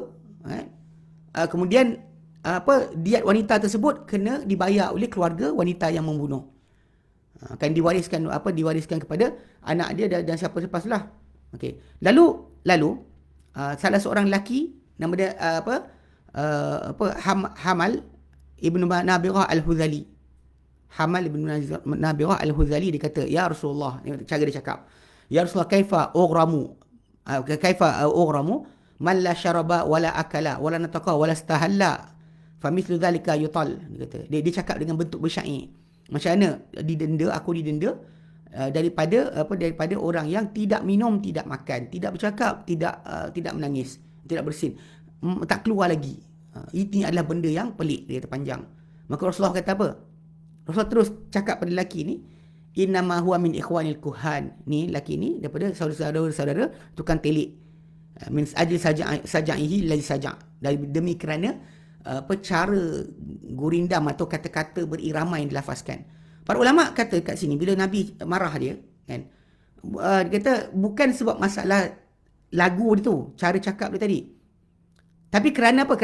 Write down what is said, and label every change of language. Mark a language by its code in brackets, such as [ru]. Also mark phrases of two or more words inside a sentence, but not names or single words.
[ms] Kemudian diat wanita tersebut kena dibayar oleh keluarga wanita yang membunuh. Akan diwariskan kepada anak dia dan siapa lepaslah. Okey. Lalu salah seorang lelaki nama dia Hamal ibnu Nabirah al-Huzali. Hamal ibnu Nabirah al-Huzali dia kata, [ar] "يا رسول الله," [ms] cara dia cakap, [ar] "يا رسول الله كيف أغرم من لا شرب ولا أكل ولا نطق ولا استهل فمثل ذلك يطل." [ms] Dia kata, dia cakap dengan bentuk bersyair. Macam mana aku didenda daripada orang yang tidak minum, tidak makan, tidak bercakap, tidak menangis, tidak bersin, tak keluar lagi. Ini adalah benda yang pelik, dia kata panjang. Maka Rasulullah kata apa? Rasulullah terus cakap pada lelaki ni, [ar] "إنما هو من إخوان الكهان." [ms] Ni lelaki ni daripada saudara-saudara tukang telik. [ar] من أجل سجعه الذي سجع'. [ms] Demi kerana cara gurindam atau kata-kata berirama yang dilafazkan. Para ulama kata kat sini bila Nabi marah dia kan, dia kata bukan sebab masalah lagu dia tu, cara cakap dia tadi. Tapi kerana apa?